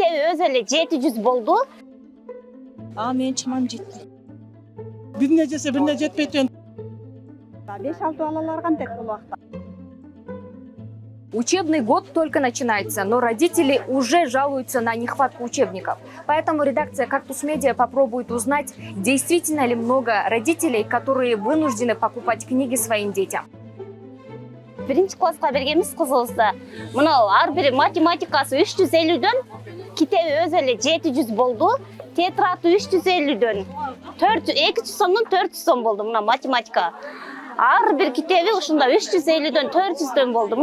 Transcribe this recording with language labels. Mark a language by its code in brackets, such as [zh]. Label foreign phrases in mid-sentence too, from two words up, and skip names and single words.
[ky] өзү эле 700 болду. Менин чамам жетти. Бирине жесе бирине жетпей турган. 5-6 балалар кантет бул убакта. [ru] Учебный год только начинается, но родители уже жалуются на нехватку учебников. Поэтому редакция «Кактус Медиа» попробует узнать, действительно ли много родителей, которые вынуждены покупать книги своим детям. [ky] Биринчи класска бергенбиз кызыбызды. Мына ар бир математикасы 350дөн, китеби өзү эле 700 болду. Тетраты 350дөн 200 сомдон 400 сом болду мына математика. Ар бир китеби ушунда 350дөн 400дөн болду.